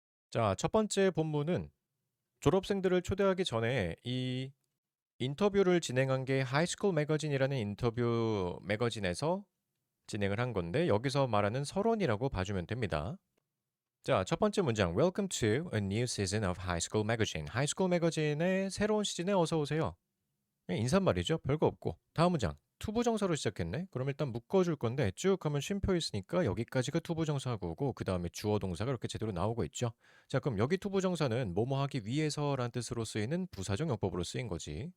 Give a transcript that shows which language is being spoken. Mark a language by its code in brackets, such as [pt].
[ko] 자, 첫 번째 본문은 졸업생들을 초대하기 전에 이 인터뷰를 진행한 게 하이스쿨 매거진이라는 인터뷰 매거진에서 진행을 한 건데 여기서 말하는 서론이라고 봐주면 됩니다. 자, 첫 번째 문장. [en] Welcome to a new season of High School Magazine. [ko] 하이스쿨 매거진의 새로운 시즌에 어서 오세요. 그냥 인사말이죠. 별거 없고. 다음 문장. 투부정사로 시작했네. 그럼 일단 묶어줄 건데 쭉 하면 쉼표 있으니까 여기까지가 투부정사하고 오고 그 다음에 주어 동사가 이렇게 제대로 나오고 있죠. 자, 그럼 여기 투부정사는 뭐뭐 하기 위해서라는 뜻으로 쓰이는 부사적 용법으로 쓰인 거지.